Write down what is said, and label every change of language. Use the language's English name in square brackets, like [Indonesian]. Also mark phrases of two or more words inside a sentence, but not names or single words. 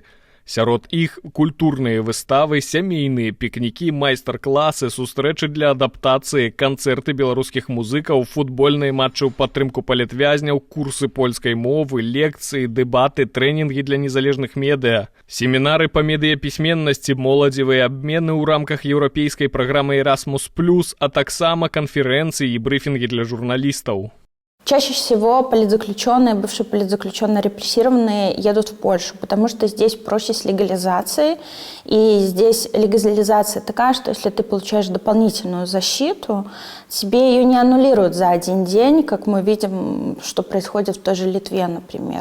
[Belarusian] Сярод іх культурныя выставы, сямейныя пікнікі, майстар-класы, сустрэчы для адаптацыі, канцэрты беларускіх музыкаў, футбольныя матчы ў падтрымку палітвязняў, курсы польскай мовы, лекцыі, дэбаты, трэнінгі для незалежных медыа, семінары па медыяпісьменнасці, моладзевыя абмены ў рамках еўрапейскай праграмы Erasmus+, а таксама канферэнцыі і брыфінгі для журналістаў. [Russian] Чаще всего политзаключенные, бывшие политзаключенные, репрессированные едут в Польшу, потому что здесь проще с легализацией. И здесь легализация такая, что если ты получаешь дополнительную защиту, тебе ее не аннулируют за один день, как мы видим, что происходит в той же Литве, например.